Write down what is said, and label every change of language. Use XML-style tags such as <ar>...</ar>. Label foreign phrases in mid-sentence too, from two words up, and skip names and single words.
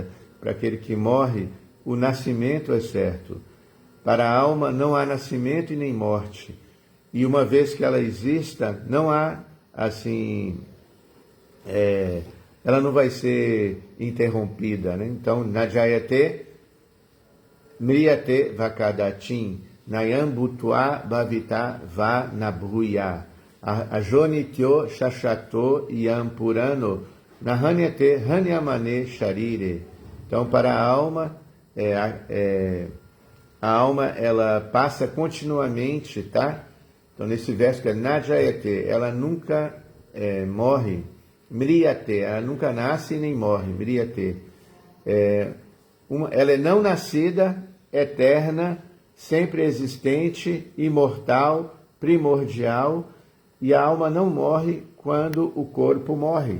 <pt>Para aquele que morre, o nascimento é certo. Para a alma não há nascimento e nem morte. E uma vez que ela exista, não há, assim, ela não vai ser interrompida, né? Então,</pt> <sa>न जायते म्रियते वा कदाचिन्, नायं भूत्वा भविता वा न भूयः, अजो नित्यः शाश्वतोऽयं पुराणो, न हन्यते हन्यमाने शरीरे.</sa> <pt>Então, para a alma, a alma ela passa continuamente, tá? Então, nesse verso que é Najayate, ela nunca morre. Mriyate, ela nunca nasce nem morre. Mriyate. Ela é não nascida, eterna, sempre existente, imortal, primordial, e a alma não morre quando o corpo morre.</pt>